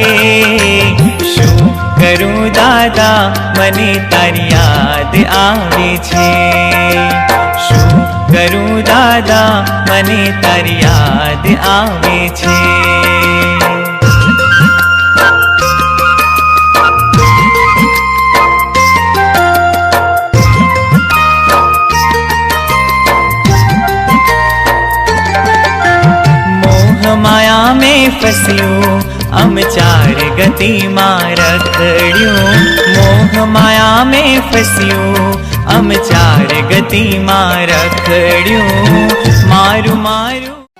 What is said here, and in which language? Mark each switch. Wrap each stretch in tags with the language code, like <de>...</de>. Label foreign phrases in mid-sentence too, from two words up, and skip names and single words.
<gu>શું કરું દાદા મને તારી યાદ આવે છે, શું કરું દાદા મને તારી યાદ આવે છે.</gu> <hi>मोह माया में फस्यो हम चार गति में रखड़ियो, मोह माया में फस्यो हम चार गति में रखड़ियो. मारू मारू</hi>